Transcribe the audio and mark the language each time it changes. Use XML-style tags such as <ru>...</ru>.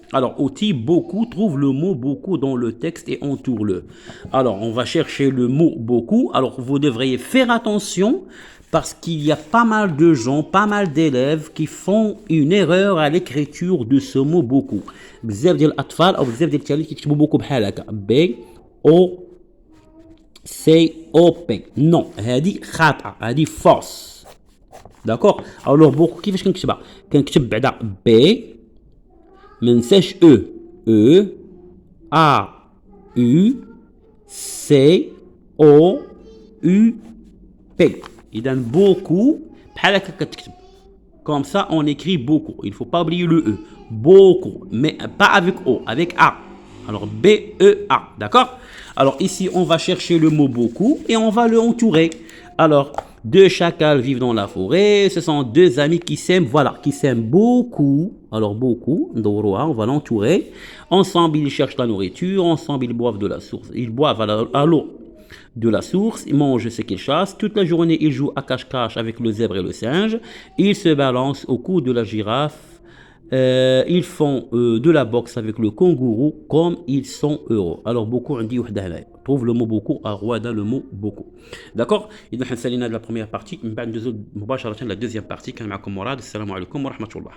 <fr>Alors, Oti, beaucoup, trouve le mot beaucoup dans le texte et entoure-le. Alors, on va chercher le mot beaucoup. Alors, vous devriez faire attention parce qu'il y a pas mal de gens, pas mal d'élèves qui font une erreur à l'écriture de ce mot beaucoup.</fr> <ar>بزاف ديال الأطفال أو بزاف ديال التلاميذ كيكتبوا beaucoup بحال هكا.</ar> <fr>B O C-O-P.</fr> <ar>Non, هذه خاطئة, هذه فوس. داكوغ؟ alors beaucoup كيفاش كنكتبها؟ كنكتب بعدا B ما ننساش E A U C O U P. إذا beaucoup بحال هكا كتكتب.</ar> <fr>Comme ça, on écrit beaucoup. Il ne faut pas oublier le E. Beaucoup, mais pas avec O, avec A. Alors B-E-A, d'accord? Alors ici, on va chercher le mot beaucoup et on va le entourer. Alors, deux chacals vivent dans la forêt. Ce sont deux amis qui s'aiment, voilà, qui s'aiment beaucoup. Alors beaucoup, on va l'entourer. Ensemble, ils cherchent la nourriture. Ensemble, ils boivent de la source. Ils boivent à l'eau de la source. Ils mangent ce qu'ils chassent. Toute la journée, ils jouent à cache-cache avec le zèbre et le singe. Ils se balancent au cou de la girafe. Ils font de la boxe avec le kangourou comme ils sont heureux. Alors beaucoup on dit وحده هنايا trouve le mot beaucoup à Rwanda le mot beaucoup. D'accord?</fr> <ar>إذا حنا سالينا</ar> <fr>la première partie</fr> <ar>من بعد ندوزو مباشرة</ar> <fr>la deuxième partie.</fr> <ar>كان معكم مراد. السلام عليكم ورحمة الله.</ar>